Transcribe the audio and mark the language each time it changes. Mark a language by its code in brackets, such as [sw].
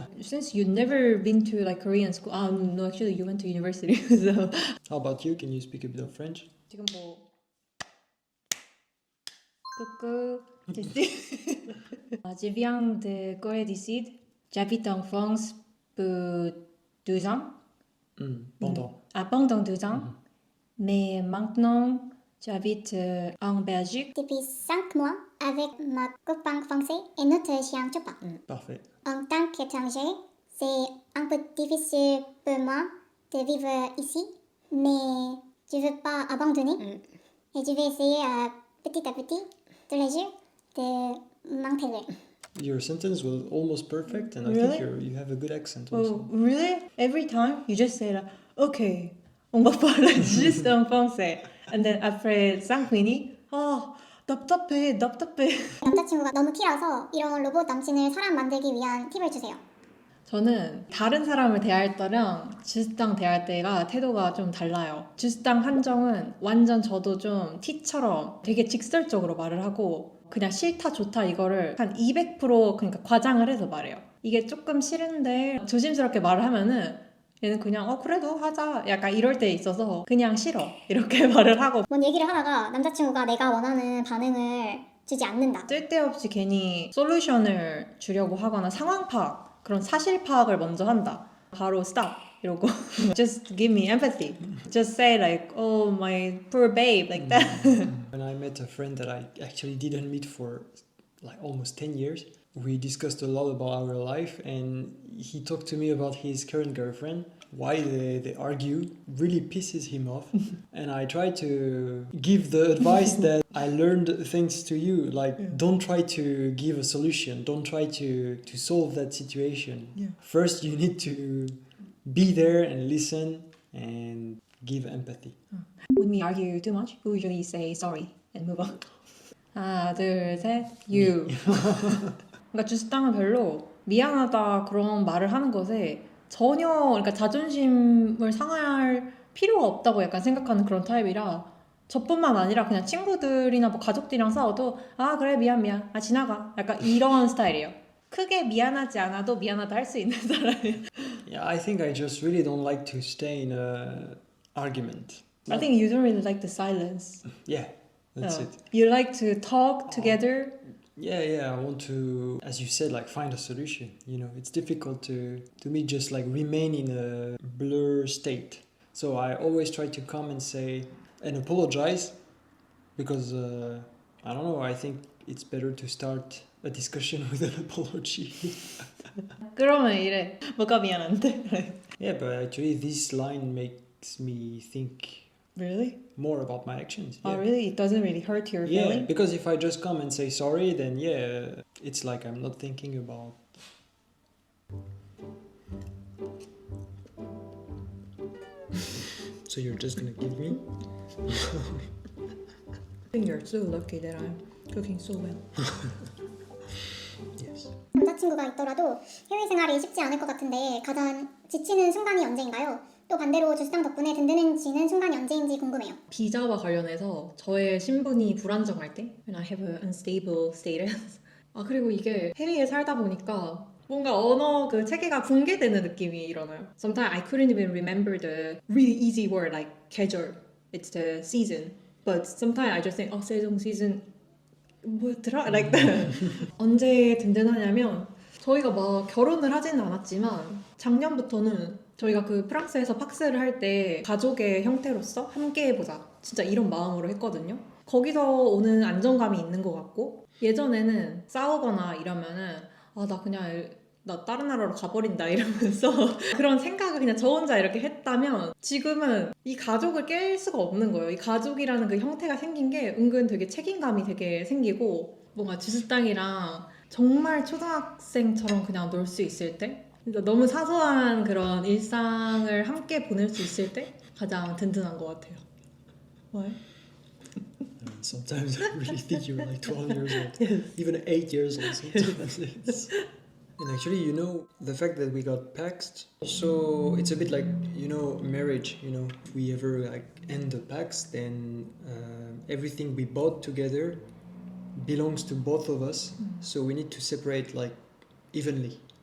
[en] Since you've never been to like Korean school, no, actually you went to university. So. How about you? Can you speak a bit of French? [ko] 지금 뭐 [fr] coucou, je viens de Corée du Sud. J'habite en France pour 12 ans. Pendant. Pendant 12 ans. Mais maintenant, j'habite en Belgique. Depuis 5 mois avec ma copain français et notre chien Chopa. Parfait. En tant qu'étranger, c'est un peu difficile pour moi de vivre ici, mais je ne veux pas abandonner. Et je vais essayer petit à petit, tous les jours, de m'intégrer. [en] Your sentence was almost perfect, and I Really? think you have a good accent Oh, also. really? Every time you just say like, okay, [fr] on va parler juste en français. [en] And then [fr] après 5 minutes, [ko] 답답해. 남자친구가 너무 티라서 이런 로봇 남친을 사람 만들기 위한 팁을 주세요. 저는 다른 사람을 대할 때랑 주스당 대할 때가 태도가 좀 달라요. 주스당 한정은 완전 저도 좀 T처럼 되게 직설적으로 말을 하고 그냥 싫다 좋다 이거를 한 200% 그러니까 과장을 해서 말해요. 이게 조금 싫은데 조심스럽게 말을 하면은 얘는 그냥 그래도 하자 약간 이럴 때 있어서 그냥 싫어 이렇게 말을 하고 뭔 얘기를 하다가 남자친구가 내가 원하는 반응을 주지 않는다. 쓸데없이 괜히 솔루션을 주려고 하거나 상황 파악 그런 사실 파악을 먼저 한다. 바로 [en] stop [ko] 이러고 [en] just give me empathy. Just say like oh my poor babe like that. When I met a friend that I actually didn't meet for like almost 10 years, we discussed a lot about our life, and he talked to me about his current girlfriend. Why they argue really pisses him off. And I try to give the advice that I learned thanks to you. Like, don't try to give a solution. Don't try to solve that situation. Yeah. First, you need to be there and listen and give empathy. When we argue too much, we usually say sorry and move on. [ko] 하나, 둘, 셋, you. 그러니까 주스당은 별로 미안하다 그런 말을 하는 것에 전혀 그러니까 자존심을 상할 필요가 없다고 약간 생각하는 그런 타입이라 저뿐만 아니라 그냥 친구들이나 뭐 가족들이랑 싸워도 그래 미안 아 지나가 약간 이런 스타일이에요. 크게 미안하지 않아도 미안하다 할 수 있는 사람이에요. [en] Yeah, I think I just really don't like to stay in a argument. I think you don't really like the silence. Yeah, that's it. You like to talk together. Yeah, I want to, as you said, like find a solution. You know, it's difficult to me just like remain in a blur state. So I always try to come and say and apologize because I don't know, I think it's better to start a discussion with an apology. [ko] 그러면 이래 뭐가 미안한데? [en] Yeah, but actually this line makes me think Really? more about my actions. Oh Yeah. really? It doesn't really hurt your Yeah, feeling? because if I just come and say sorry, then yeah, it's like I'm not thinking about. So you're just gonna give me? I think you're so lucky that I'm cooking so well. Yes. [ko] 남자친구가 있더라도 해외 생활이 쉽지 않을 것 같은데 가장 지치는 순간이 언제인가요? 또 반대로 주스당 덕분에 든든해지는 순간이 언제인지 궁금해요. 비자와 관련해서 저의 신분이 불안정할 때 [en] When I have an unstable status [ko] 그리고 이게 해외에 살다 보니까 뭔가 언어 그 체계가 붕괴되는 느낌이 일어나요. [en] Sometimes I couldn't even remember the really easy word like 계절. It's the season. But sometimes I just think 세종 season [ko] 뭐였더라? [en] Like that. [ko] 언제 든든하냐면 저희가 막 결혼을 하지는 않았지만 작년부터는 저희가 그 프랑스에서 팍스를 할 때 가족의 형태로서 함께 해보자 진짜 이런 마음으로 했거든요. 거기서 오는 안정감이 있는 것 같고 예전에는 싸우거나 이러면은 나 다른 나라로 가버린다 이러면서 그런 생각을 그냥 저 혼자 이렇게 했다면 지금은 이 가족을 깰 수가 없는 거예요. 이 가족이라는 그 형태가 생긴 게 은근 되게 책임감이 되게 생기고 뭔가 주스땅이랑 정말 초등학생처럼 그냥 놀 수 있을 때 진짜 너무 사소한 그런 일상을 함께 보낼 수 있을 때 가장 든든한 것 같아요. [en] Why? Sometimes I really think you're like 12 years old, even 8 years old sometimes. And actually, you know, the fact that we got paxed, so it's a bit like, you know, marriage, you know, if we ever like end the pax, then everything we bought together belongs to both of us, so we need to separate like evenly.